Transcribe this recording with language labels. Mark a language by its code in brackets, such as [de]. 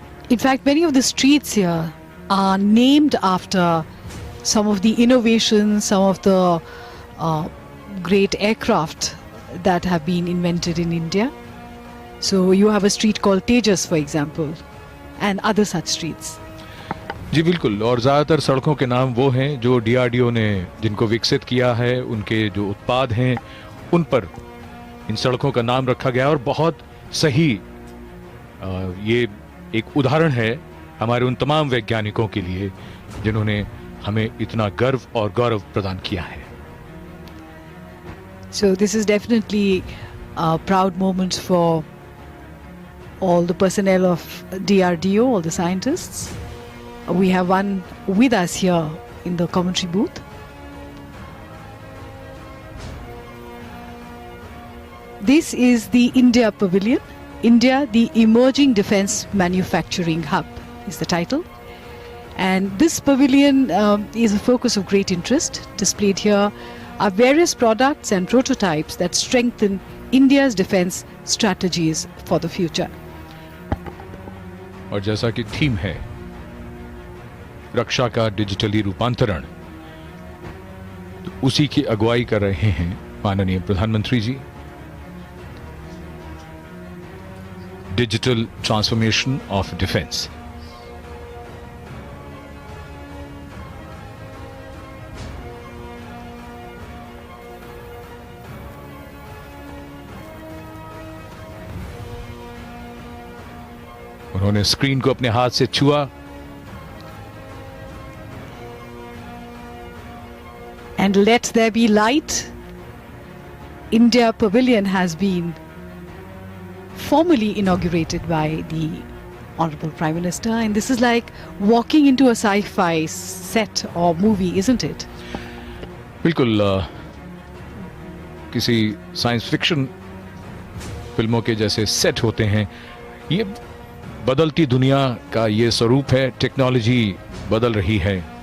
[en] In fact, many of the streets here are named after some of the innovations, some of the great aircraft that have been invented in India. So you have a street called Tejas, for example, and other such streets. [hi] जी बिल्कुल, और ज़्यादातर सड़कों के नाम वो हैं जो DRDO ने जिनको विकसित किया है, उनके जो उत्पाद हैं उन पर इन सड़कों का नाम रखा गया। और बहुत सही, ये एक उदाहरण है हमारे उन तमाम वैज्ञानिकों के लिए जिन्होंने हमें इतना गर्व और गौरव प्रदान किया है। [en] So this is definitely a proud moment for all the personnel of DRDO, all the scientists. We have one with us here in the commentary booth. This is the India Pavilion. India, the Emerging Defence Manufacturing Hub is the title. And this pavilion is a focus of great interest. Displayed here are various products and prototypes that strengthen India's defence strategies for the future. [hi] और जैसा कि theme है रक्षा का digitally रूपांतरण, तो उसी की अगुवाई कर रहे हैं माननीय प्रधानमंत्री जी। [en] Digital transformation of defence. [hi] उन्होंने स्क्रीन को अपने हाथ से छुआ। [en] And let there be light. India Pavilion has been formally inaugurated by the Honorable Prime Minister, and this is like walking into a sci-fi set or movie, isn't it? [hi] बिल्कुल, किसी science fiction फिल्मों के जैसे set होते हैं। ये बदलती दुनिया का ये स्वरूप है, टेक्नोलॉजी बदल रही है।